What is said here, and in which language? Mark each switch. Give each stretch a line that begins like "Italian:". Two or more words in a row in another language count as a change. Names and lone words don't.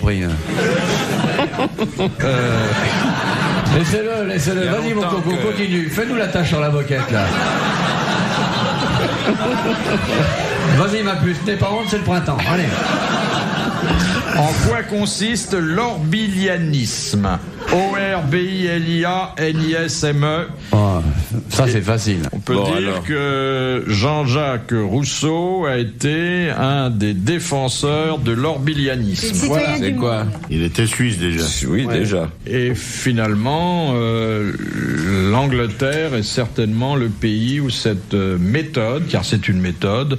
French: Hein. Laissez-le, laissez-le. Il y a Vas-y, mon longtemps coco, que- continue. Fais-nous la tâche sur la moquette, là. Vas-y, ma puce. N'aie pas honte, c'est le printemps. Allez. En quoi consiste l'orbilianisme? O-R-B-I-L-I-A-N-I-S-M-E. Oh, ça, c'est facile. On peut Bon, dire alors. que Jean-Jacques Rousseau a été un des défenseurs de C'est le l'orbilianisme. citoyen C'est du quoi? monde. Il était suisse déjà. Oui, déjà. Et finalement, l'Angleterre est certainement le pays où cette méthode, car c'est une méthode.